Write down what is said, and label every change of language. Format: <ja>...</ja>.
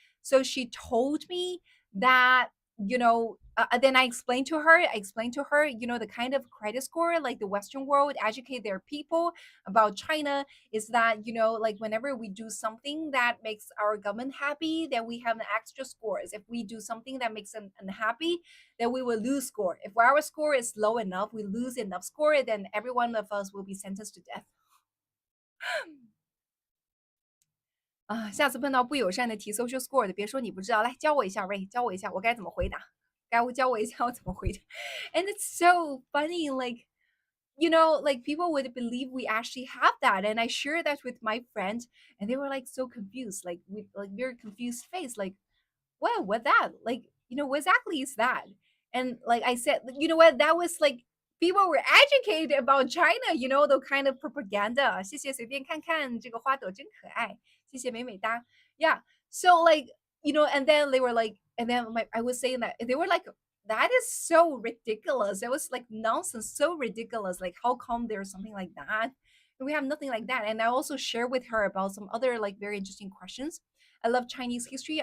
<en>So she told me that, then I explained to her, the kind of credit score, like the Western world educate their people about China is that like whenever we do something that makes our government happy, then we have an extra scores. If we do something that makes them unhappy, then we will lose score. If our score is low enough, we lose enough score, then every one of us will be sentenced to death.</en> <zh>啊，下次碰到不友善的提 social score 的，别说你不知道，来教我一下，Ray，教我一下，我该怎么回答？教我一下我怎么回答？</zh> <en>And it's so funny, like like people would believe we actually have that. And I shared that with my friend, and they were like so confused, like with like very confused face, like, what that? Like, what exactly is that? And like I said, you know what? That was like people were educated about China, the kind of propaganda.</en> <zh>谢谢，随便看看这个花朵真可爱。谢谢，美美哒。Yeah.</zh> <en>So like, and then they were like, and then I was saying that they were like, that is so ridiculous. It was like nonsense, so ridiculous. Like, how come there's something like that? And we have nothing like that. And I also share with her about some other like very interesting questions. I love Chinese history.</en>